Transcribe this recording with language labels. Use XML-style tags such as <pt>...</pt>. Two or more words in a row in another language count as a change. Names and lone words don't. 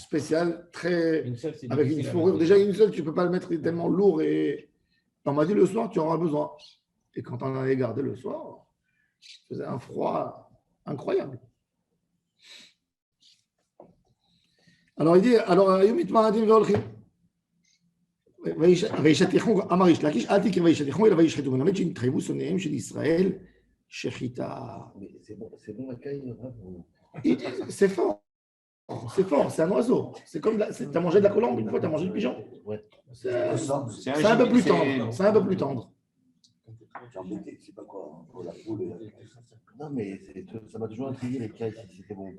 <fr>spécial, très Une seule, c'est avec une difficile à fourrure. mettre. Déjà, une seule, tu ne peux pas le mettre, il est tellement lourd. Et on m'a dit le soir, tu en auras besoin. Et quand on allait garder le soir, il faisait un froid incroyable. Alors il dit, alors Yomit Ma'adim Veolchim.</fr> <he>וישתחו, אמר איש לקיש, אל תקרא וישתחו, אלא וישחטו. מלמד שנתחייבו שונאיהם של ישראל שחיטה.</he> <fr>C'est bon la caille, C'est fort. C'est fort, c'est un oiseau. C'est comme, tu as mangé de la colombe une fois, tu as mangé du pigeon. Ouais. C'est un peu plus tendre. C'est un peu plus tendre. J'en mettais, c'est pas quoi, pour la poule. Non, mais ça m'a toujours intrigué les cailles, si c'était bon.</fr>